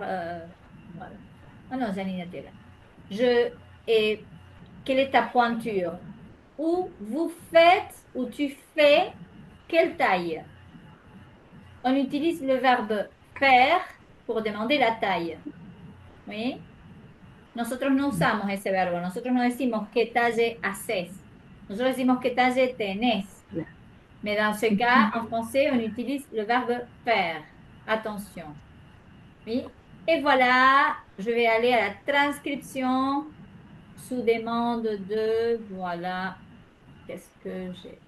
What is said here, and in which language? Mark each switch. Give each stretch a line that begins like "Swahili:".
French: Voilà. Ah non, Janine était là. Je, et quelle est ta pointure? Ou vous faites, ou tu fais quelle taille? On utilise le verbe faire pour demander la taille. ¿Oui?
Spanish: Nosotros no usamos ese verbo. Nosotros no decimos qué talle haces. Nosotros decimos qué talle tenés.
French: Mais dans ce cas, en français, on utilise le verbe faire. Attention. Oui. Et voilà, je vais aller à la transcription sous demande de, voilà, qu'est-ce que j'ai?